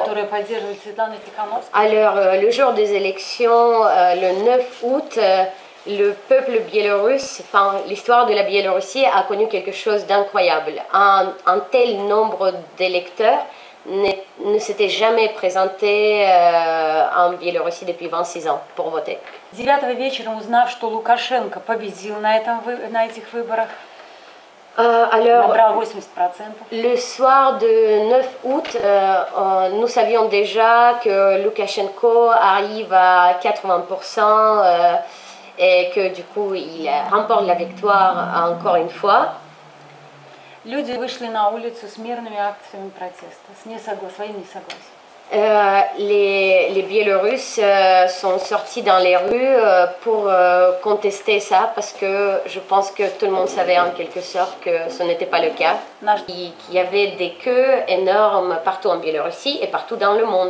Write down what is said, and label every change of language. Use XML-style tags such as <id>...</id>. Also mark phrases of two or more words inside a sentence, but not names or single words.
<fr>Alors, le jour des élections, le 9 août, le peuple biélorusse, enfin, l'histoire de la Biélorussie a connu quelque chose d'incroyable. Un tel nombre d'électeurs ne s'était jamais présenté en Biélorussie depuis 26 ans pour voter.</fr> <ru>9 вечером, узнав, что Лукашенко победил на этих выборах,</ru> <fr>alors, 80%. Le soir de 9 août, nous savions déjà que Loukachenko arrive à 80% et que du coup il remporte la victoire encore une fois.</fr> <ru>Люди вышли на улицу с мирными акциями протеста, своим несогласием.</ru> <fr>Les Biélorusses sont sortis dans les rues pour contester ça parce que je pense que tout le monde savait en quelque sorte que ce n'était pas le cas. Qu'il y avait des queues énormes partout en Biélorussie et partout dans le monde.</fr>